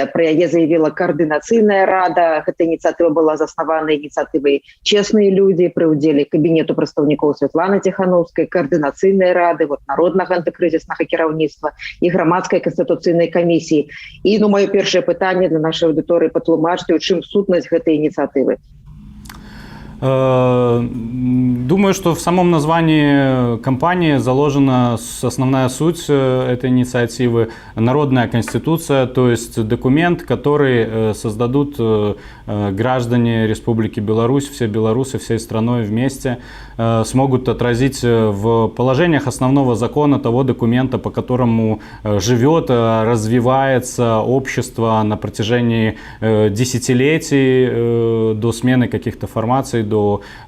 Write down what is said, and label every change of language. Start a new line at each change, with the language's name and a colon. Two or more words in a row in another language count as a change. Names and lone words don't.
Belarusian: Пра яе заявіла Каардынацыйная рада. Гэта ініцыятыва была заснавана ініцыятывай «Честные люди» пры ўдзеле Кабінету прадстаўнікоў Святланы Ціханаўскай, Каардынацыйнай рады, народнага антыкрызіснага кіраўніцтва і грамадскай канстытуцыйнай камісіі. І маё першае пытанне для нашай аўдыторыі: патлумачце, у чым сутнасць гэтай ініцыятывы?
Russian: Думаю, что в самом названии кампании заложена основная суть этой инициативы – народная конституция, то есть документ, который создадут граждане Республики Беларусь, все белорусы всей страной вместе, смогут отразить в положениях основного закона того документа, по которому живет, развивается общество на протяжении десятилетий до смены каких-то формаций, до